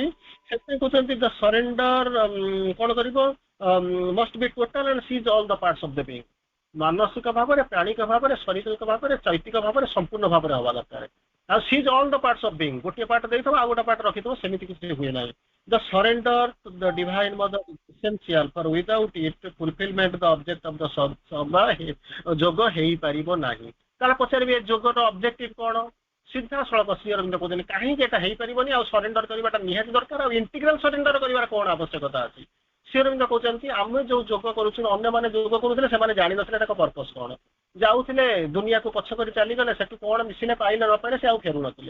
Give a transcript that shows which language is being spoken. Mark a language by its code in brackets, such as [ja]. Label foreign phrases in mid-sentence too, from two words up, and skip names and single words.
[or] ସେଥିପାଇଁ କହୁଛନ୍ତି [en] the surrender [or] କଣ କରିବ, [en] must be total and seize all the parts of the being. [or] ମାନସିକ ଭାବରେ, ପ୍ରାଣିକ ଭାବରେ, ଶାରୀରିକ ଭାବରେ, ଚୈତିକ ଭାବରେ ସମ୍ପୂର୍ଣ୍ଣ ଭାବରେ ହବା ଦରକାର। ଆଉ [en] seize all the parts of being, [or] ଗୋଟିଏ ପାର୍ଟ ଦେଇଥିବ ଆଉ ଗୋଟେ ପାର୍ଟ ରଖିଥିବ, ସେମିତି କିଛି ହୁଏ ନାହିଁ। [en] The surrender to the divine mother is essential, for without it fulfillment the object of the [or] ଯୋଗ ହେଇପାରିବ ନାହିଁ। ତାହେଲେ ପଚାରିବେ ଯୋଗର ଅବଜେକ୍ଟିଭ କଣ? ସିଧାସଳଖ ଶ୍ରୀ ଅରବିନ୍ଦ କହୁଛନ୍ତି କାହିଁକି ଏଟା ହେଇପାରିବନି, ଆଉ ସରେଣ୍ଡର କରିବାଟା ନିହାତି ଦରକାର, ଆଉ [en] integral surrender [or] କରିବାର କଣ ଆବଶ୍ୟକତା ଅଛି? ଶ୍ରୀ ଅରବିନ୍ଦ କହୁଛନ୍ତି ଆମେ ଯୋଉ ଯୋଗ କରୁଛୁ, ଅନ୍ୟମାନେ ଯୋଗ କରୁଥିଲେ ସେମାନେ ଜାଣିନଥିଲେ ଏଟା ପର୍ପସ କଣ, ଯାଉଥିଲେ ଦୁନିଆକୁ ପଛ କରି ଚାଲିଗଲେ, ସେଠୁ କଣ ମିଶିଲେ ପାଇଲେ ନ ପାଇଲେ ସେ ଆଉ ଫେରୁନଥିଲେ।